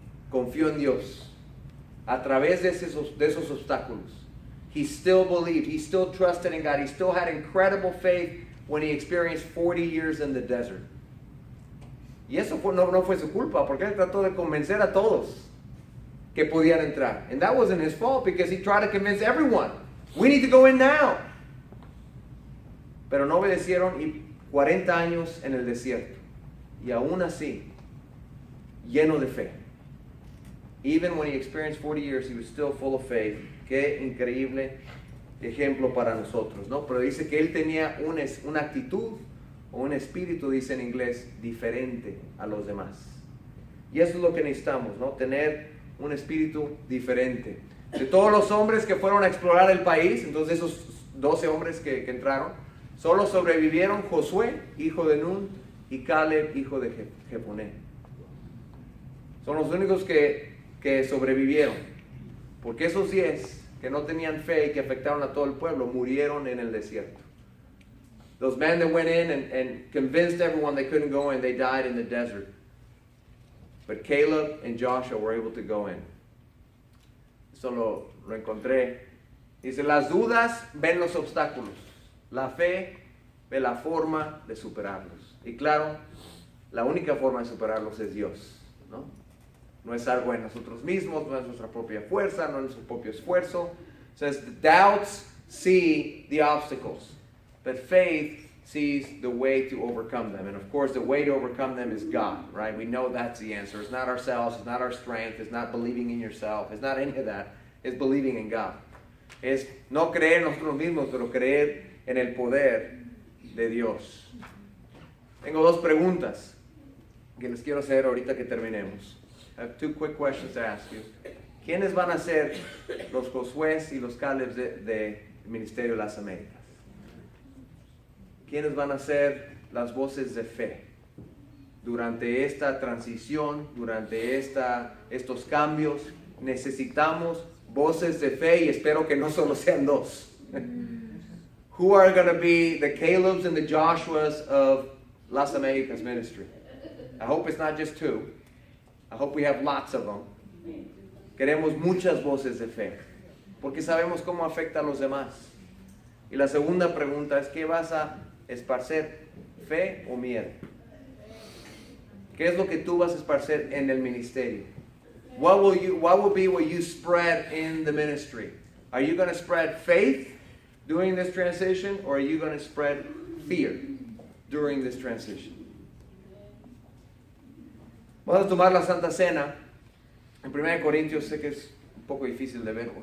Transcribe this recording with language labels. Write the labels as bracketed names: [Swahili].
[Spanish] Confió en Dios. A través de esos obstáculos, [English] he still believed, he still trusted in God, he still had incredible faith when he experienced 40 years in the desert. [Spanish] Y eso no fue su culpa, porque él trató de convencer a todos que podían entrar. [English] And that wasn't his fault, because he tried to convince everyone, we need to go in now. [Spanish] Pero no obedecieron, y 40 años en el desierto. Y aún así, lleno de fe. [English] Even when he experienced 40 years, he was still full of faith. [Spanish] Qué increíble ejemplo para nosotros, ¿no? Pero dice que él tenía una actitud o un espíritu, dice en inglés, diferente a los demás. Y eso es lo que necesitamos, ¿no? Tener un espíritu diferente. De todos los hombres que fueron a explorar el país, entonces esos 12 hombres que entraron, solo sobrevivieron Josué, hijo de Nun, y Caleb, hijo de Jefoné. Son los únicos que sobrevivieron. Porque esos 10 que no tenían fe y que afectaron a todo el pueblo, murieron en el desierto. [English] Those men that went in and convinced everyone they couldn't go in, they died in the desert. But Caleb and Joshua were able to go in. [Spanish] Eso lo encontré. Dice, las dudas ven los obstáculos. La fe ve la forma de superarlos. Y claro, la única forma de superarlos es Dios, ¿no? No es algo en nosotros mismos, no es nuestra propia fuerza, no es nuestro propio esfuerzo. [English] It says, the doubts see the obstacles. But faith sees the way to overcome them. And of course, the way to overcome them is God, right? We know that's the answer. It's not ourselves, it's not our strength, it's not believing in yourself, it's not any of that. It's believing in God. [Spanish] Es no creer en nosotros mismos, pero creer en el poder de Dios. Tengo dos preguntas que les quiero hacer ahorita que terminemos. [English] I have two quick questions to ask you. [Spanish] ¿Quiénes van a ser los Josué y los Caleb del Ministerio de las Américas? ¿Quiénes van a ser las voces de fe durante esta transición, durante estos cambios? Necesitamos voces de fe, y espero que no solo sean dos. [English] Who are going to be the Calebs and the Joshuas of Las Américas ministry? I hope it's not just two. I hope we have lots of them. [Spanish] Queremos muchas voces de fe, porque sabemos cómo afecta a los demás. Y la segunda pregunta es, ¿qué vas a esparcer? ¿Fe o miedo? ¿Qué es lo que tú vas a esparcer en el ministerio? [English] What will be what you spread in the ministry? Are you going to spread faith during this transition, or are you going to spread fear during this transition? [Spanish] Vamos a tomar la Santa Cena. En 1 Corintios, sé que es un poco difícil de ver.